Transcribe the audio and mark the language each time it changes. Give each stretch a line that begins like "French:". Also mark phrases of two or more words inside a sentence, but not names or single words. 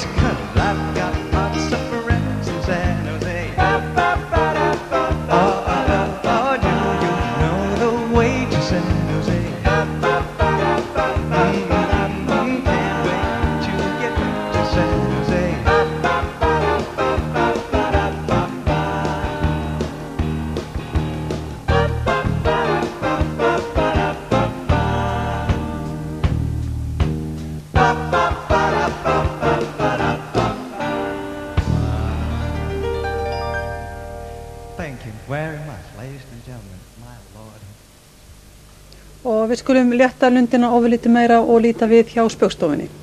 English: 'Cause I've got lots of friends in San Jose. Oh, do you know the way to San Jose? Can't wait to get to San Jose.
Icelandic: Og við skulum létta lundina ofurlítið meira og líta við hjá Spaugstofunni.